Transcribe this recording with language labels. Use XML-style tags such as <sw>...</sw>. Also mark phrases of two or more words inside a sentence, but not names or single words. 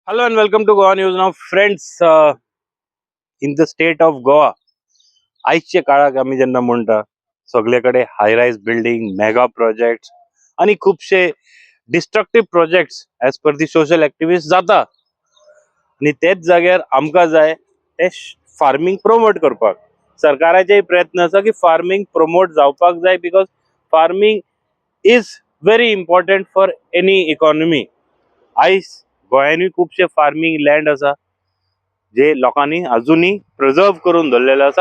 <en>Hello and welcome to Goa News. Now, friends, in the state of Goa,</en> <kok>आजच्या काळात आम्ही ज्यांना म्हणता सगळीकडे</kok> <en>high rise building, mega projects</en> <kok>आणि खूपशे</kok> <en>destructive projects as per the social activist</en> <kok>जाता आणि तेच जाग्यार आमकां जाय ते</kok> <en>farming promote</en> <kok>करपाक. सरकाराचेय प्रयत्न आसा की</kok> <en>farming promote</en> <kok>जावपाक जाय</kok> <en>because farming is very important for any economy.</en> <kok>आयज गोंयांनी खूपशे</kok> <en>farming land</en> <kok>आसा जे लोकांनी अजूनही प्रिझर्व करून दवरलेले आसा.</kok>